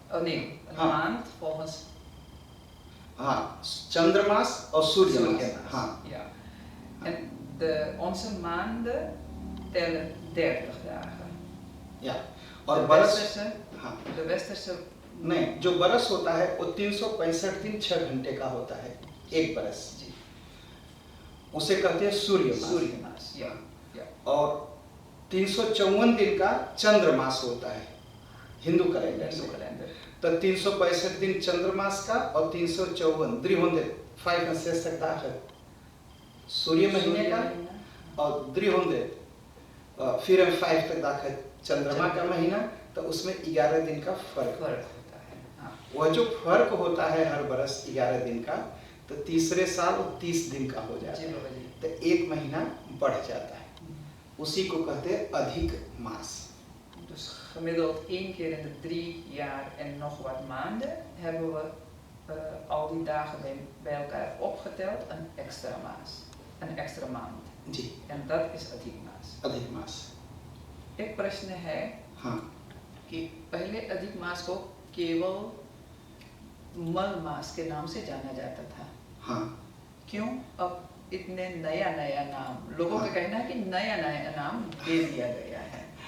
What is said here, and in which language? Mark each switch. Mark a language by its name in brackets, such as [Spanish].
[Dutch] Oh nee, een maand volgens. Chandramas of Suryamas. Ja. En onze maanden tellen 30 dagen. Ja. और de westerse [Hindi] नहीं, जो बरस होता है वो 365 दिन 6 घंटे का होता है, एक बरस जी, उसे कहते हैं सूर्यमास। या। और 354 दिन का चंद्रमास होता है हिंदू कैलेंडर। तो 365 दिन चंद्रमास का और 354 305 सूर्य महीने का और 300 फिर 5 तक दाखिल चंद्रमा का महीना, तो उसमें 11 दिन का फर्क होता है। हाँ। वह जो फर्क होता है हर बरस 11 दिन का, तो तीसरे साल वो 30 दिन का हो जाता जी है, बाबा जी। तो एक महीना बढ़ जाता है, उसी को कहते हैं अधिक मास। [Dutch] Dus gemiddeld 1 keer in de 3 jaar en nog wat maanden hebben we al die dagen bij elkaar opgeteld een extra maas, een extra maand. [Hindi] Ji, [Dutch] En dat is अधिक मास। [Hindi] अधिक मास। एक प्रश्न है हाँ कि पहले अधिक मास को केवल मल मास के नाम से जाना जाता था, हाँ क्यों अब इतने नया नया नाम, लोगों का हाँ। कहना है कि नया नया नाम दे दिया गया है।